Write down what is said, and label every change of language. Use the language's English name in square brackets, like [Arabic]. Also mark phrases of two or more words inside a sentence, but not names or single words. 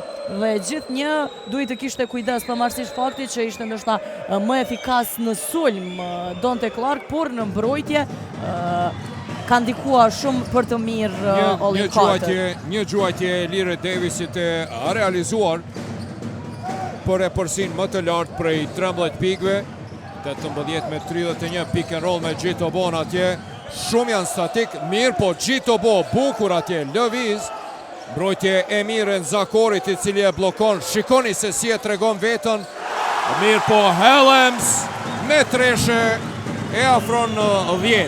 [Albanian] Dhe gjithnjë duhet të kishte kujdes, pavarësisht faktit që ishte ndoshta më efikas në sulm Donte Clark, por në mbrojtje ka ndikuar shumë për të mirë Olin Carter. Një gjuajtje e lirë Davisit e realizuar për e përsin më të lartë prej 13 pikve, 18-31 [English] pick and roll [Albanian] me Gjito Bo në atje, shumë janë statik, mirë po Gjito Bo, bukur atje, lëviz, mbrojtje e mirë në Zakorit i cili e blokon, shikoni se si e tregon vetën, mirë po Hellems me treshe e afron në 10.